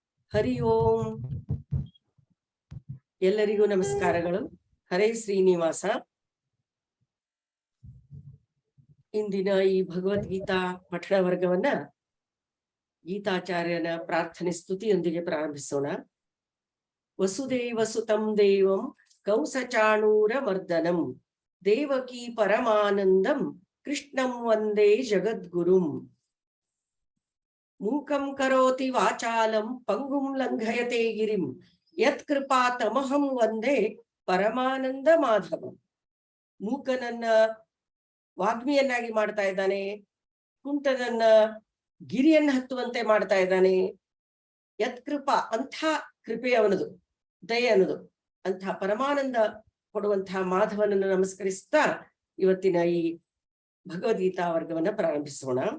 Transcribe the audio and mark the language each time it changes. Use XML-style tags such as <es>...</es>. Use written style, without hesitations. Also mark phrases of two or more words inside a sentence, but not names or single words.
<kn>ಹರಿ ಓಂ. ಎಲ್ಲರಿಗೂ ನಮಸ್ಕಾರಗಳು. ಹರೇ ಶ್ರೀನಿವಾಸ. ಇಂದಿನ ಈ ಭಗವದ್ಗೀತಾ ಪಠಣ ವರ್ಗವನ್ನ ಗೀತಾಚಾರ್ಯನ ಪ್ರಾರ್ಥನೆ ಸ್ತುತಿಯೊಂದಿಗೆ ಪ್ರಾರಂಭಿಸೋಣ.</kn> <sa>ವಸುದೇವ ಸುತಂ ದೇವಂ ಕೌಸಚಾಣೂರ ಮರ್ದನಂ ದೇವಕೀ ಪರಮಾನಂದಂ ಕೃಷ್ಣಂ ವಂದೇ ಜಗದ್ಗುರುಂ. ಮೂಕಂ ಕರೋತಿ ವಾಚಾಲಂ ಪಂಗುಂ ಲಂಘಯತೆ ಗಿರಿಂ ಯತ್ ಕೃಪಾ ತಮಹಂ ವಂದೇ ಪರಮಾನಂದ ಮಾಧವಂ.</sa> <kn>ಮೂಕನನ್ನ ವಾಗ್ಮಿಯನ್ನಾಗಿ ಮಾಡ್ತಾ ಇದ್ದಾನೆ, ಕುಂಟನನ್ನ ಗಿರಿಯನ್ನ ಹತ್ತುವಂತೆ ಮಾಡ್ತಾ ಇದ್ದಾನೆ.</kn> <sa>ಯತ್ ಕೃಪಾ,</sa> <kn>ಅಂಥ ಕೃಪೆ ಅವನದು, ದಯೆ ಅನ್ನೋದು, ಅಂಥ ಪರಮಾನಂದ ಕೊಡುವಂತಹ ಮಾಧವನನ್ನು ನಮಸ್ಕರಿಸ್ತಾ ಇವತ್ತಿನ ಈ ಭಗವದ್ಗೀತಾ ವರ್ಗವನ್ನ ಪ್ರಾರಂಭಿಸೋಣ.</kn>